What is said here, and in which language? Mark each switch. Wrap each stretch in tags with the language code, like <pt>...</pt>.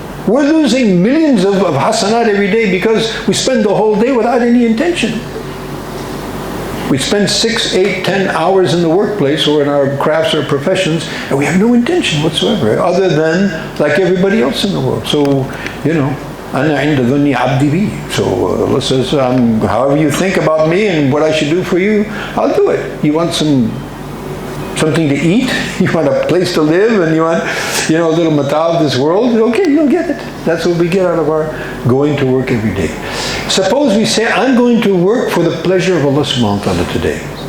<en>We're losing millions of hasanat every day because we spend the whole day without any intention. We spend 6, 8, 10 hours in the workplace or in our crafts or professions, and we have no intention whatsoever, other than like everybody else in the world. So, you know,</en> <ar>أَنَا عِنْدَ ظُنِّ عَبْدِي بِي.</ar> <en>So Allah says, however you think about me and what I should do for you, I'll do it. You want something to eat, you want a place to live, and you want, you know, a little mata of this world, okay, you'll get it. That's what we get out of our going to work every day. Suppose we say, I'm going to work for the pleasure of Allah subhanahu wa ta'ala today.</en>